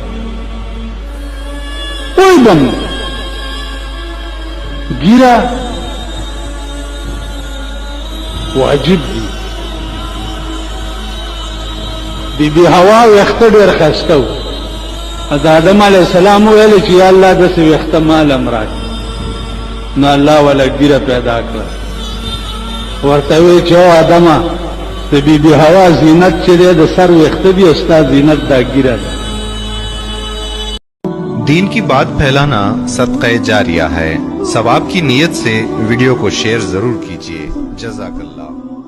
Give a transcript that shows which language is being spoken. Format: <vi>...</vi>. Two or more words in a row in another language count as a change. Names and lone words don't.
<ps>پوه به هم نه ګیره واجب دي بیبي حوا ویښته ډېر ښایسته و د آدم علیه السلام ویل چې یا الله داسې ویښته مال هم راکړه نو الله والا ګیره پیدا کړه ورته وی چې او آدمه د بیبي حوا زینت چې دی د سر ویښته دي او ستا زینت دا ګیره ده</ps> <ur>دین کی بات پھیلانا صدقۂ جاریہ ہے. ثواب کی نیت سے ویڈیو کو شیئر ضرور کیجیے. जज़ाकल्लाह।</ur>